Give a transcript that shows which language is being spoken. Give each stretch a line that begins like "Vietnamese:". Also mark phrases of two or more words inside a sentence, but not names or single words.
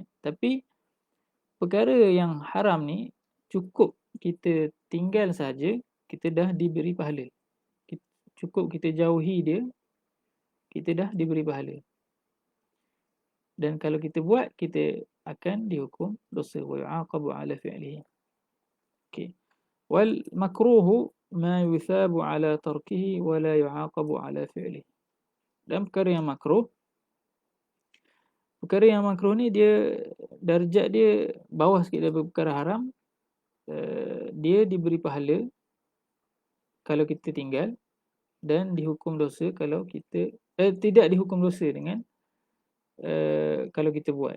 Malay: Tapi perkara yang haram ni cukup kita tinggal saja, kita dah diberi pahala. Cukup kita jauhi dia, kita dah diberi pahala. Dan kalau kita buat, kita akan dihukum dosa.
Arabic: Wa yu'aqabu ala fi'lihi.
Malay: Okey.
Arabic: Wal makruhu ma yuthabu ala tarkihi wa la yu'aqabu ala fi'lihi.
Malay: Dan perkara yang makruh ni dia darjat dia bawah sikit daripada perkara haram. Dia diberi pahala kalau kita tinggal, dan dihukum dosa kalau kita tidak dihukum dosa dengan kalau kita buat.